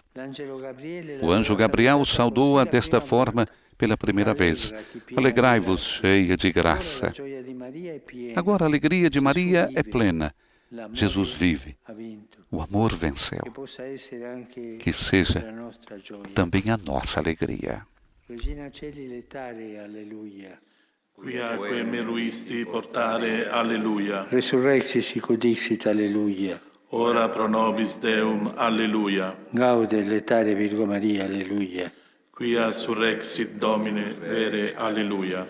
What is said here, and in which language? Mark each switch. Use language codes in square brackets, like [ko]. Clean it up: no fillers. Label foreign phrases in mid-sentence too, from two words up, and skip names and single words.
[pt] O anjo Gabriel saudou-a desta forma pela primeira vez. Alegrai-vos, cheia de graça. Agora a alegria de Maria é plena. Jesus vive. O amor venceu. Que seja também a nossa alegria. [la] Regina Coeli Letare, alleluia. Quiaque meruisti portare, alleluia. Resurrexit sic ut dixit, alleluia. Ora pro nobis Deum, alleluia. Gaude letare Virgo Maria, alleluia. Quia surrexit Domine, vere, alleluia.